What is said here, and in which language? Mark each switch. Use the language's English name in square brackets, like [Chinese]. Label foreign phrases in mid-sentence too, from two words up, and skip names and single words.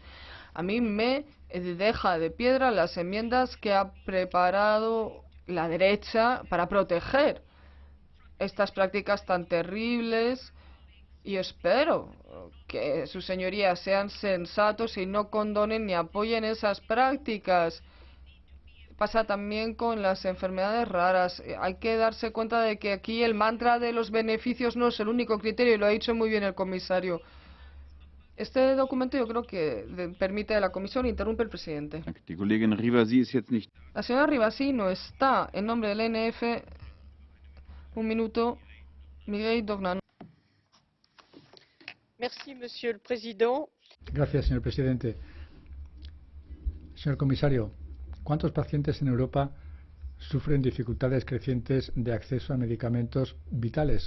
[Spanish] A mí me deja de piedra las enmiendas que ha preparado la derecha para proteger estas prácticas tan terribles, y espero que sus señorías sean sensatos y no condonen ni apoyen esas prácticas. Pasa también con las enfermedades raras. Hay que darse cuenta de que aquí el mantra de los beneficios no es el único criterio, y lo ha dicho muy bien el comisario. Este documento yo creo que permite a la comisión. Interrumpe el presidente. [German] Die Kollegin Rivasi ist jetzt nicht. [Spanish] La señora Rivasi no está. En nombre del NF, un minuto, Miguel Dognan. [French] Merci, monsieur le président. [Spanish] Gracias, señor presidente. Señor comisario, ¿cuántos pacientes en Europa sufren dificultades crecientes de acceso a medicamentos vitales?